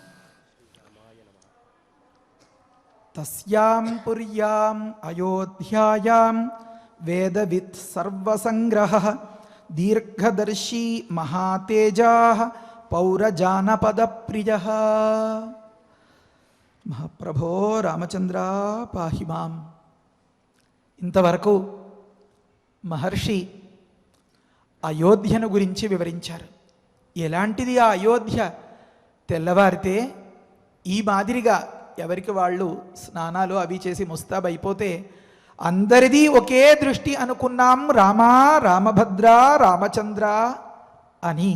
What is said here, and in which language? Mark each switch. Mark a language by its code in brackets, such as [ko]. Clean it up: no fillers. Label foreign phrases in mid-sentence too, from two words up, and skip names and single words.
[sa] तस्यां पुर्याम् अयोध्यायां वेदवित् सर्वसंग्रहः दीर्घदर्शी महातेजाः पौरजानपदप्रियः। महाप्रभो रामचंद्र पाहि मां। [te] ఇంతవరకు మహర్షి అయోధ్యను గురించి వివరించారు. ఎలాంటిది ఆ అయోధ్య? తెల్లవారితే ఈ మాదిరిగా ఎవరికి వాళ్ళు స్నానాలు అవి చేసి ముస్తాబ్ అయిపోతే అందరిది ఒకే దృష్టి అనుకున్నాం, రామా రామభద్ర రామచంద్ర అని.